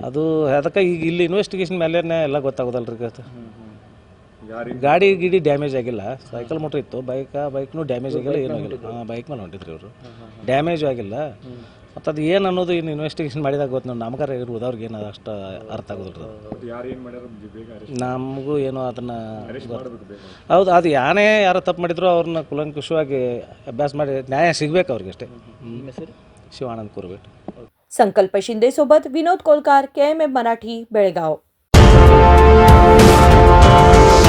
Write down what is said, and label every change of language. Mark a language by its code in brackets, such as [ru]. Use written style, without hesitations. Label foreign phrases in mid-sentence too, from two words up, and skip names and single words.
[kn] ಅದು ಅದಕ್ಕೆ ಈಗ ಇಲ್ಲಿ ಇನ್ವೆಸ್ಟಿಗೇಷನ್ ಮೇಲೆ ಎಲ್ಲ ಗೊತ್ತಾಗೋದಲ್ರಿ ಈಗ ಗಾಡಿ ಗಿಡಿ ಡ್ಯಾಮೇಜ್ ಆಗಿಲ್ಲ ಸೈಕಲ್ ಮೋಟ್ರ್ ಇತ್ತು ಬೈಕ್ನು ಡ್ಯಾಮೇಜ್ ಆಗಿಲ್ಲ ಏನೂ ಆಗಿಲ್ಲ ಹಾಂ ಬೈಕ್ ಮೇಲೆ ಹೊಂಟಿದ್ರಿ ಅವರು ಡ್ಯಾಮೇಜು ಆಗಿಲ್ಲ ಮತ್ತು ಅದು ಏನು ಅನ್ನೋದು ಇನ್ನು ಇನ್ವೆಸ್ಟಿಗೇಷನ್ ಮಾಡಿದಾಗ ಗೊತ್ತು ನೋಡಿ ನಮಗಾರ ಇರ್ಬೋದು ಅವ್ರಿಗೆ ಏನು ಅಷ್ಟು ಅರ್ಥ ಆಗೋದಿಲ್ಲ ನಮಗೂ ಏನು ಅದನ್ನು ಹೌದು ಅದು ಯಾರೋ ತಪ್ಪು ಮಾಡಿದ್ರು ಅವ್ರನ್ನ ಕುಲಂಕುಷವಾಗಿ ಅಭ್ಯಾಸ ಮಾಡಿ ನ್ಯಾಯ ಸಿಗ್ಬೇಕು ಅವ್ರಿಗೆ ಅಷ್ಟೇ ಶಿವಾನಂದ್ ಕೂರ್ಬಿಟ್ಟು [mr] संकल्प शिंदे सोबत विनोद कोलकार KMM मराठी बेळगाव.